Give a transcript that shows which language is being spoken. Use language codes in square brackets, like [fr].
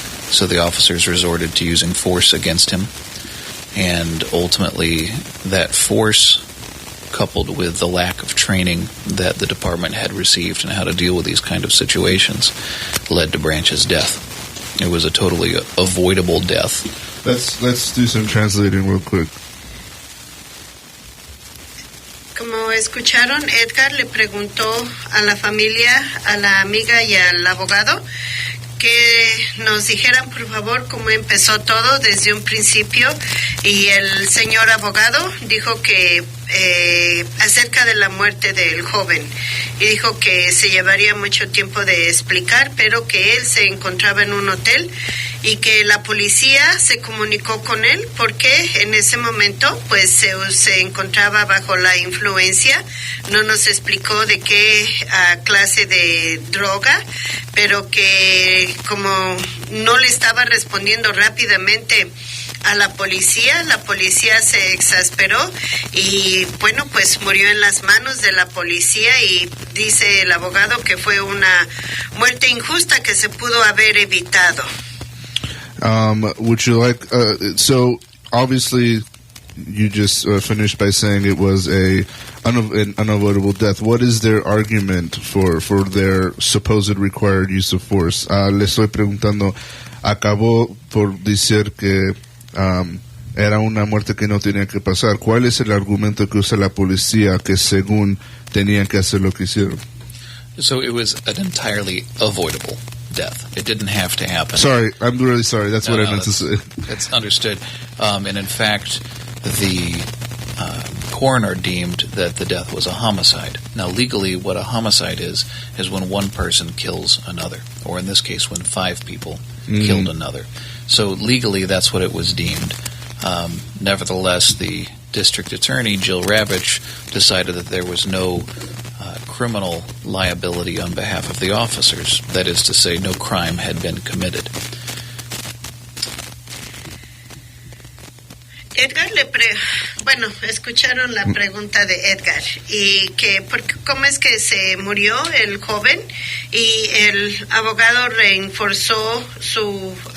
[en] So the officers resorted to using force against him, and ultimately that force, coupled with the lack of training that the department had received on how to deal with these kind of situations, led to Branch's death. It was a totally avoidable death. Let's do some translating real quick. [es] Como escucharon, Edgar le preguntó a la familia, a la amiga y al abogado que nos dijeran por favor cómo empezó todo desde un principio, y el señor abogado dijo que acerca de la muerte del joven, y dijo que se llevaría mucho tiempo de explicar, pero que él se encontraba en un hotel y que la policía se comunicó con él porque en ese momento pues se encontraba bajo la influencia. No nos explicó de qué clase de droga, pero que como no le estaba respondiendo rápidamente a la policía se exasperó y bueno, pues murió en las manos de la policía, y dice el abogado que fue una muerte injusta que se pudo haber evitado. [en] Would you like, so obviously you just finished by saying it was an unavoidable death. What is their argument for their supposed required use of force? [es] Le estoy preguntando, acabó por decir que era una muerte que no tenía que pasar. ¿Cuál es el argumento que usa la policía que según tenían que hacer lo que hicieron? [en] So it was an entirely avoidable death. It didn't have to happen. Sorry, I'm really sorry. That's what I meant to say. That's understood. And in fact, the coroner deemed that the death was a homicide. Now, legally, what a homicide is when one person kills another, or in this case, when 5 people killed another. So legally, that's what it was deemed. Nevertheless, the district attorney, Jill Ravitch, decided that there was no criminal liability on behalf of the officers. That is to say, no crime had been committed. [es] Edgar escucharon la pregunta de Edgar y que cómo es que se murió el joven, y el abogado reforzó su